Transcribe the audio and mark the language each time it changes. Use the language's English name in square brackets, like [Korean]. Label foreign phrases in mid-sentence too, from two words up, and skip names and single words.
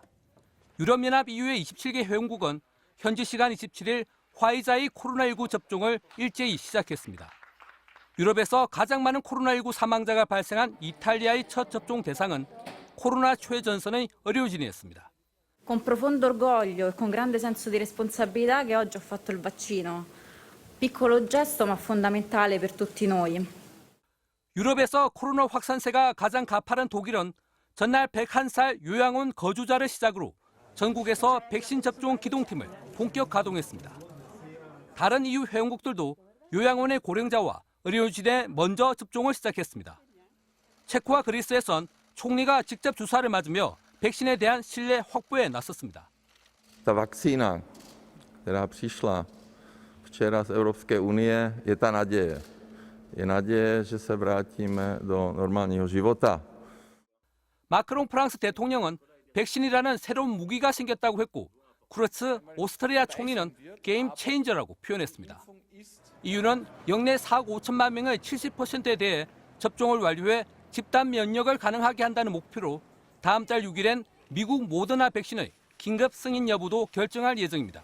[Korean] 유럽연합 EU의 27개 회원국은 현지 시간 27일 화이자의 코로나19 접종을 일제히 시작했습니다. 유럽에서 가장 많은 코로나19 사망자가 발생한 이탈리아의 첫 접종 대상은 코로나 최전선의 의료진이었습니다. [Italian] Con profondo orgoglio e con grande senso di responsabilità che oggi ho fatto il vaccino. Piccolo gesto ma fondamentale per tutti noi. [Korean] 유럽에서 코로나 확산세가 가장 가파른 독일은 전날 101살 요양원 거주자를 시작으로 전국에서 백신 접종 기동팀을 본격 가동했습니다. 다른 EU 회원국들도 요양원의 고령자와 의료진에 먼저 접종을 시작했습니다. 체코와 그리스에선 총리가 직접 주사를 맞으며 백신에 대한 신뢰 확보에 나섰습니다. [Czech] Ta vakcína, která přišla včera z Evropské unie, je ta naděje. Je naděje, že se vrátíme do normálního života. [Korean] 마크롱 프랑스 대통령은 백신이라는 새로운 무기가 생겼다고 했고 쿠르츠 오스트리아 총리는 게임 체인저라고 표현했습니다. EU는 영내 4억 5천만 명의 70%에 대해 접종을 완료해 집단 면역을 가능하게 한다는 목표로 다음 달 6일엔 미국 모더나 백신의 긴급 승인 여부도 결정할 예정입니다.